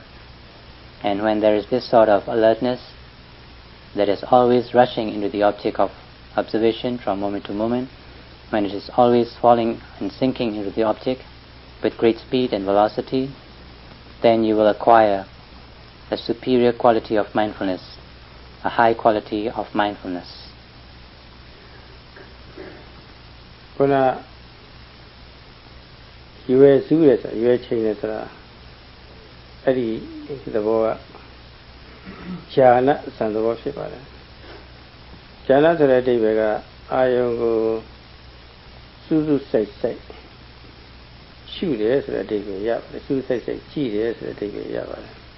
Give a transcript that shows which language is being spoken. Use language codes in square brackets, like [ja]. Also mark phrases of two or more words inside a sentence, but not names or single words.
[en] And when there is this sort of alertness that is always rushing into the object of observation from moment to moment, when it is always falling and sinking into the object with great speed and velocity, then you will acquire a superior quality of mindfulness, a high quality of mindfulness. [my] ခုနရွယ်စုရဲဆိုရွယ်ချိန်ရဲဆိုတာအဲ့ဒီသဘောကဉာဏ်စံသဘောဖြစ်ပါတယ်ဉာဏ်ဆိုတဲ့အဓိပ္ပာယ်ကအာယုံကိုစူးစူးစိုက်စိုက်ရှုတယ်ဆိုတဲ့အဓိပ္ပာယ်ရပါတယ်စူးစိုက်စိုက်ကြည့်တယ်ဆိုတဲ့အဓိပ္ပာယ်ရပါတယ်